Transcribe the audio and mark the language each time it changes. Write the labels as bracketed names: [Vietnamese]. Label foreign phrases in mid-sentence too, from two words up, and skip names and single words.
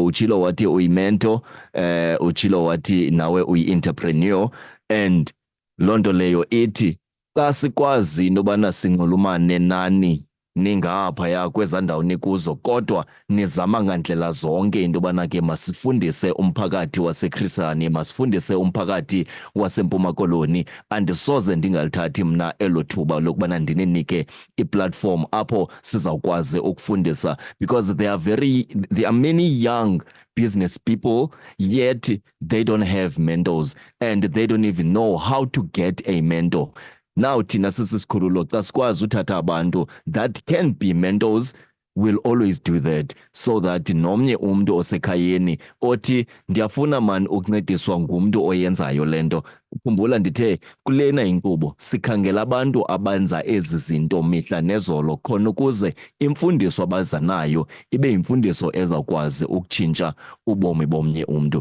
[Xhosa] Utshilo wathi uyimento, utshilo wathi nawe uyi-entrepreneur, and loo nto leyo ithi xa sikwazi into yobana sinxulumane nani ningaphaya kwezaa ndawo nikuzo, kodwa nizama ngandlela zonke into yobana ke masifundise umphakathi waseKrisani, masifundise umphakathi waseMpuma Koloni. Andisoze ndingalithathi mna elo thuba lokubana ndininike iplatform apho sizawukwazi ukufundisa, [English] because there are many young business people, yet they don't have mentors and they don't even know how to get a mentor. [Xhosa] Now thina sisisikhululo xa sikwazi uthatha abantu [English] that can be mentors, will always do that, so that [Xhosa] nomnye umntu osekhayeni othi ndiyafuna man ukuncediswa ngumntu oyenzayo le nto. Ukhumbula ndithe kulena inkqubo sikhangela abantu abenza ezi zinto mihla nezolo, khona ukuze imfundiso abaza nayo ibe yimfundiso ezawukwazi ukutshintsha ubomi bomnye umntu.